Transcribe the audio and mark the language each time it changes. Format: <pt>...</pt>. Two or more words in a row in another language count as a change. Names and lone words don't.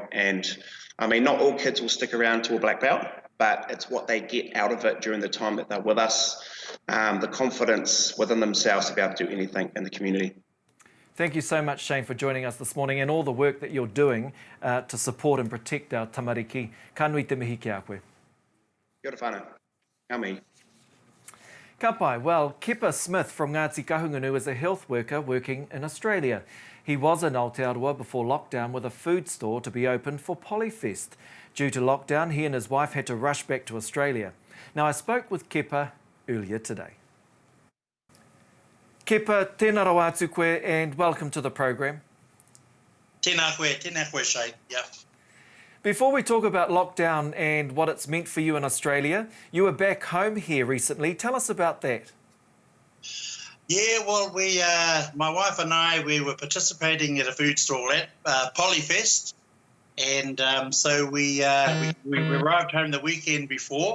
<en>And I mean, not all kids will stick around to a black belt, but it's what they get out of it during the time that they're with us, the confidence within themselves to be able to do anything in the community. Thank you so much, Shane, for joining us this morning and all the work that you're doing to support and protect our tamariki.</en> <mi>Ka nui te mihi ki a koe. Kia ora whānau. Ngā mihi. Ka pai.</mi> <en>Well, Kipper Smith from Ngāti Kahungunu is a health worker working in Australia. He was in Aotearoa before lockdown with a food store to be opened for Polyfest. Due to lockdown, he and his wife had to rush back to Australia. Now, I spoke with Kipper earlier today. Kipper,</en> <mi>tēnā rau atu koe</mi> <en>and welcome to the program.</en> <mi>Tēnā koe, Shane.</mi> <en>Yeah. Before we talk about lockdown and what it's meant for you in Australia, you were back home here recently. Tell us about that. Yeah, well, my wife and I, we were participating at a food stall at Polyfest, and so we arrived home the weekend before.</en>